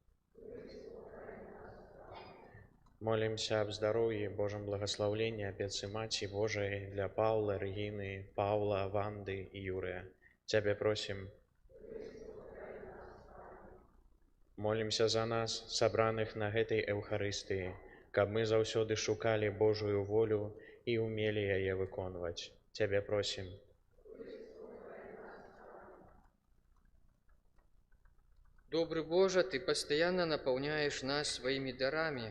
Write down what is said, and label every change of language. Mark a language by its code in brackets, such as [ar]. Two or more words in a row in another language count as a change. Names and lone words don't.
[be] Молімся аб здароўі, Божым благаслаўленні, апецы Маці Божай для Паўла, Рэгіны, Паўла, Ванды і Юрыя. Цябе просім. Молімся за нас, сабраных на гэтай Эўхарыстыі, каб мы заўсёды шукалі Божую волю і ўмелі яе выконваць. Цябе просім. [ru] Добрый Боже, Ты постоянно наполняешь нас своими дарами.